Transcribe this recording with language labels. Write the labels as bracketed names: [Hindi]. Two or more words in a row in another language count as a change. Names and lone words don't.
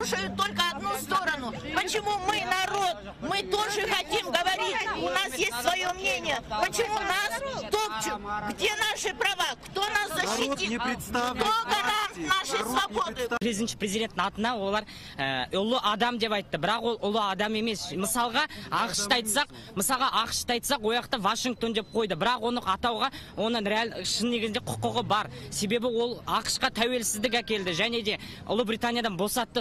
[Russian] слушают только одну сторону. Почему мы, народ, мы тоже хотим говорить, у нас есть свое мнение. Почему нас топчут? Где наши права? Кто нас защитит? Кто гарант нашей свободы? [Kazakh] Президенттің атына олар ұлы адам деп айтты, бірақ ол ұлы адам емес. Мысалға ақшты айтсақ, ояқта Вашингтон деп қойды. Бірақ оны атауға, оның шын негізінде құқығы бар. Себебі ол ақшқа тәуелсіздік әкелді. Және де Ұлыбританиядан босатты.